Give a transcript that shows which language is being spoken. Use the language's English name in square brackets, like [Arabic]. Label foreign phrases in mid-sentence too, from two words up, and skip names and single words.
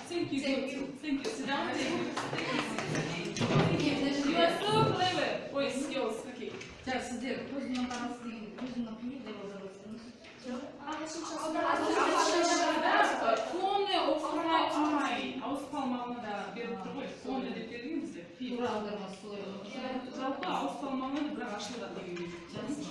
[English] Thank you. Thank you. Sit down. Thank you. You are so clever. Ой, skills. Okay. [Kazakh] 자, сіздер көзімнің қарасы деген көзімнің қиы деп отырсыңыз. Фоны оқымай, ауыспалмағына да беріп тұр ғой. Фоны деп бергенімізде. Тура аудармасы солай болады. Жалпы ауыспалмағына да бірақ ашылады деген.